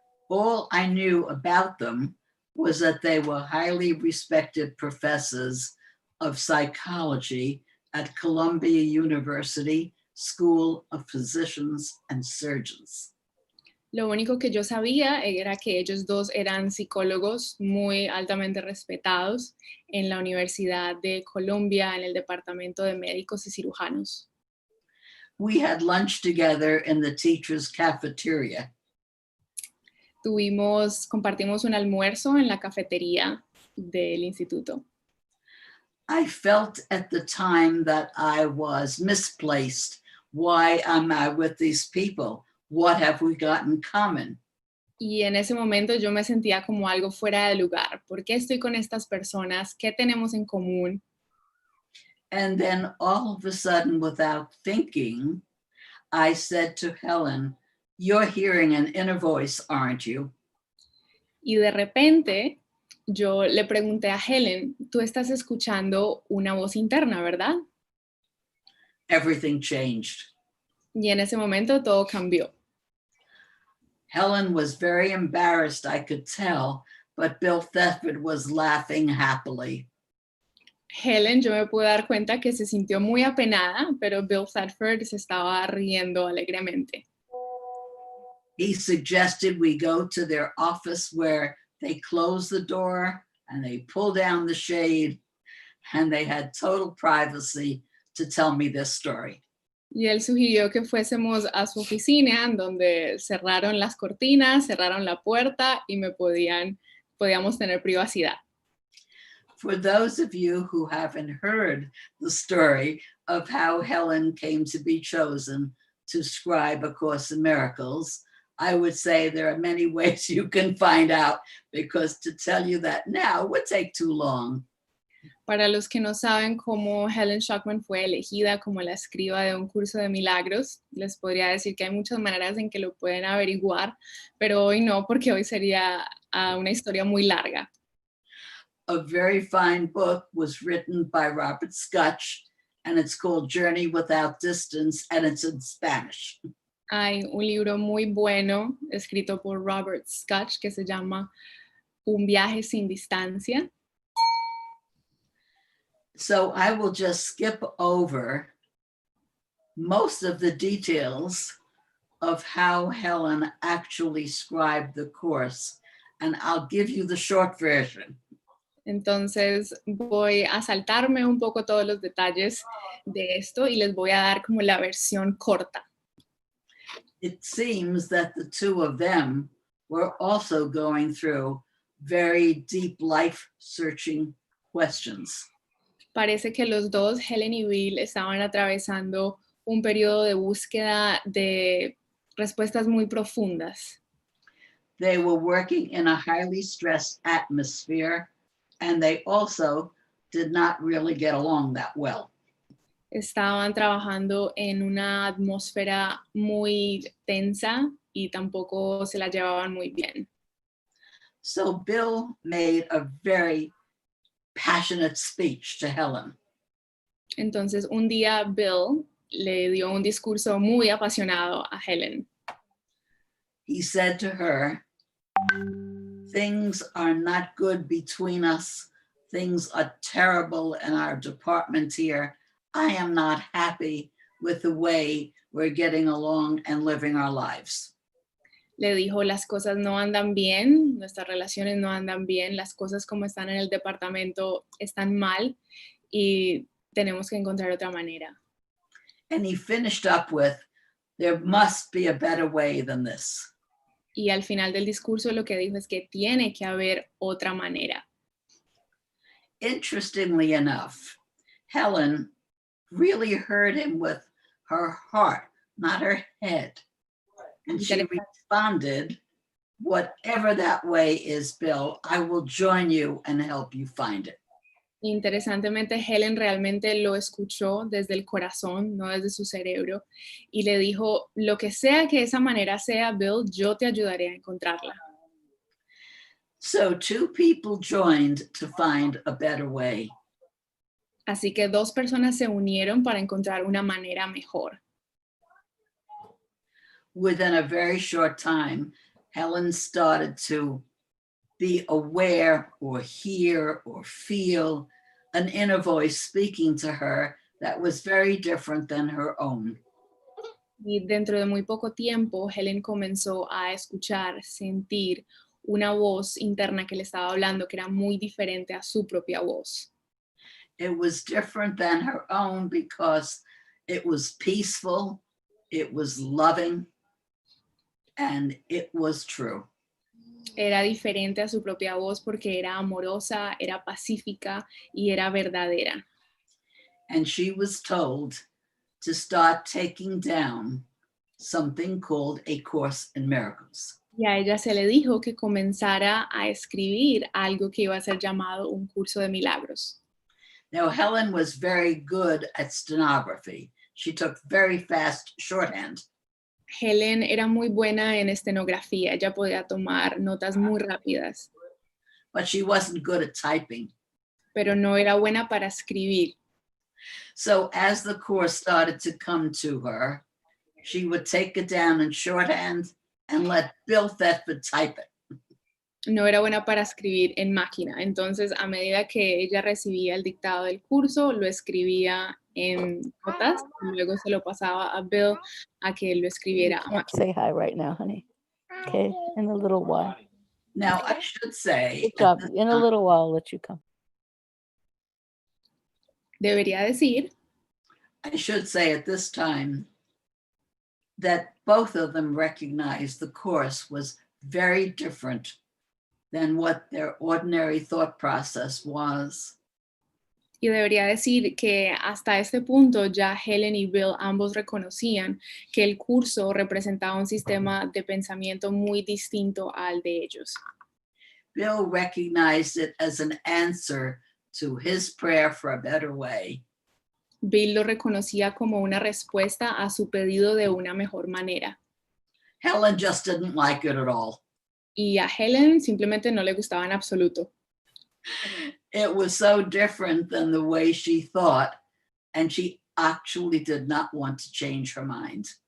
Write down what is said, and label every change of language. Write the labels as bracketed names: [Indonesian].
[English] All I knew about them was that they were highly respected professors of psychology at Columbia University School of Physicians and Surgeons. [Spanish] Lo único que yo sabía era que ellos dos eran psicólogos muy altamente respetados en la Universidad de Columbia, en el Departamento de Médicos y Cirujanos. [English] We had lunch together in the teacher's cafeteria. [Spanish] Compartimos un almuerzo en la cafetería del instituto. [English] I felt at the time that I was misplaced. Why am I with these people? What have we got in common? [Spanish] Y en ese momento yo me sentía como algo fuera de lugar. ¿Por qué estoy con estas personas? ¿Qué tenemos en común? [English] And then all of a sudden, without thinking, I said to Helen, "You're hearing an inner voice, aren't you?" [Spanish] Y de repente yo le pregunté a Helen, tú estás escuchando una voz interna, ¿verdad? [English] Everything changed. [Spanish] Y en ese momento todo cambió. [English] Helen was very embarrassed, I could tell, but Bill Thetford was laughing happily. [Spanish] Helen, yo me pude dar cuenta que se sintió muy apenada, pero Bill Thetford se estaba riendo alegremente. [English] He suggested we go to their office where they close the door and they pull down the shade and they had total privacy to tell me this story. [Spanish] Y él sugirió que fuésemos a su oficina, en donde cerraron las cortinas, cerraron la puerta y podíamos tener privacidad. [English] For those of you who haven't heard the story of how Helen came to be chosen to scribe A Course in Miracles, I would say there are many ways you can find out, because to tell you that now would take too long. [Spanish] Para los que no saben cómo Helen Schuckman fue elegida como la escriba de un curso de milagros, les podría decir que hay muchas maneras en que lo pueden averiguar, pero hoy no, porque hoy sería una historia muy larga. [English] A very fine book was written by Robert SKUTCH, and it's called Journey Without Distance, and it's in Spanish. [Spanish] Hay un libro muy bueno escrito por Robert SKUTCH que se llama Un viaje sin distancia. [English] So I will just skip over most of the details of how Helen actually scribed the course, and I'll give you the short version. [Spanish] Entonces voy a saltarme un poco todos los detalles de esto y les voy a dar como la versión corta. [English] It seems that the two of them were also going through very deep life-searching questions. [Spanish] Parece que los dos, Helen y Bill, estaban atravesando un periodo de búsqueda de respuestas muy profundas. [English] They were working in a highly stressed atmosphere, and they also did not really get along that well. [Spanish] Estaban trabajando en una atmósfera muy tensa y tampoco se la llevaban muy bien. [English] So Bill made a very passionate speech to Helen. [Spanish] Entonces un día Bill le dio un discurso muy apasionado a Helen. [English] He said to her, "Things are not good between us. Things are terrible in our department here. I am not happy with the way we're getting along and living our lives." [Spanish] Le dijo, las cosas no andan bien, nuestras relaciones no andan bien, las cosas como están en el departamento están mal y tenemos que encontrar otra manera. [English] And he finished up with, there must be a better way than this. [Spanish] Y al final del discurso lo que dijo es que tiene que haber otra manera. [English] Interestingly enough, Helen really heard him with her heart, not her head. And she responded, whatever that way is, Bill, I will join you and help you find it. [Spanish] Interesantemente, Helen realmente lo escuchó desde el corazón, no desde su cerebro, y le dijo, lo que sea que esa manera sea, Bill, yo te ayudaré a encontrarla. [English] So 2 people joined to find a better way. [Spanish] Así que 2 personas se unieron para encontrar una manera mejor. [English] Within a very short time, Helen started to be aware or hear or feel an inner voice speaking to her that was very different than her own. [Spanish] Y dentro de muy poco tiempo, Helen comenzó a escuchar, sentir una voz interna que le estaba hablando que era muy diferente a su propia voz. [English] It was different than her own because it was peaceful, it was loving, and it was true. [Spanish] Era diferente a su propia voz porque era amorosa, era pacífica y era verdadera. [English] And she was told to start taking down something called A Course in Miracles. [Spanish] Y a ella se le dijo que comenzara a escribir algo que iba a ser llamado un curso de milagros. [English] Now, Helen was very good at stenography. She took very fast shorthand. [Spanish] Helen era muy buena en estenografía, ella podía tomar notas muy rápidas, [English] But she wasn't good at typing. [Spanish] pero no era buena para escribir. [English] So as the course started to come to her, she would take it down in shorthand and let Bill Thetford type it. [Spanish] No era buena para escribir en máquina. Entonces, a medida que ella recibía el dictado del curso, lo escribía en notas y luego se lo pasaba a Bill a que lo escribiera a máquina. [English] Say hi right now, honey. Okay, in a little while. Now, I should say, Good job. In a little while, I'll let you come. [Spanish] Debería decir [English] I should say at this time that both of them recognized the course was very different than what their ordinary thought process was. [Spanish] Y debería decir que hasta este punto ya Helen y Bill ambos reconocían que el curso representaba un sistema de pensamiento muy distinto al de ellos. [English] Bill recognized it as an answer to his prayer for a better way. [Spanish] Bill lo reconocía como una respuesta a su pedido de una mejor manera. [English] Helen just didn't like it at all. [Spanish] Y a Helen simplemente no le gustaba en absoluto. [English] It was so different than the way she thought, and she actually did not want to change her mind.